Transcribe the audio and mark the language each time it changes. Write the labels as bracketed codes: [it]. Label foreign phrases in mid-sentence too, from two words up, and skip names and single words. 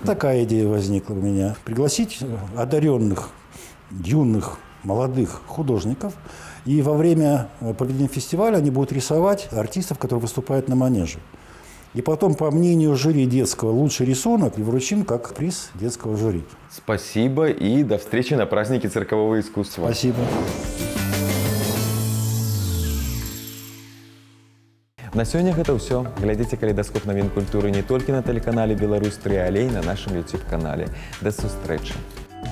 [ru] Такая идея возникла у меня. Пригласить одаренных, юных, молодых художников. И во время проведения фестиваля они будут рисовать артистов, которые выступают на манеже. И потом, по мнению жюри детского, лучший рисунок и вручим как приз детского жюри. Спасибо и до встречи на празднике циркового искусства. Спасибо. [be] На сёння гэта ўсё. Глядзіце калейдаскоп навін культуры не толькі на тэлеканале Беларусь 3, але і на нашым YouTube-канале. Да сустрэчы!